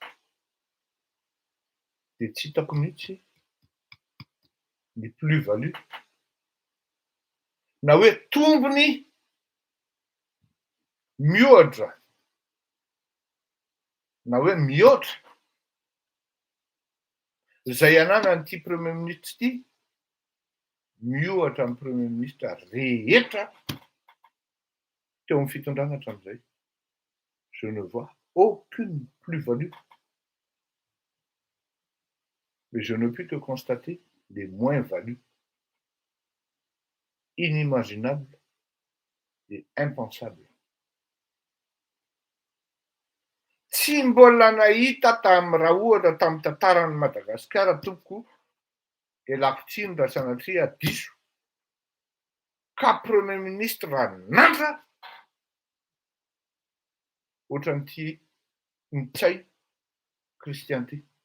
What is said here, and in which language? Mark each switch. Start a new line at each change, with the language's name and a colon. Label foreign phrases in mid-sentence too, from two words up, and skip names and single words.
Malagasy: dia tsy hitako mihitsy ny plus-value na hoe tombony miohatra na hoe mihoatra izay ananan'ity
French: premier ministre
Malagasy: ity miohatra amin'ny
French: premier ministre
Malagasy: rehetra teo amin'ny fitondrana hatramin'izay.
French: Je ne vois aucune plus-value. Mais je ne puis que constater des moins-values inimaginables et impensable.
Malagasy: Tsy mbola nahita raha ohatra tamin'ny tantaran'i Madagasikara tompoko ialakotsiny raha sanatria diso ka
French: premier ministre
Malagasy: nandra ohatran'ity Ntsay Christian ty.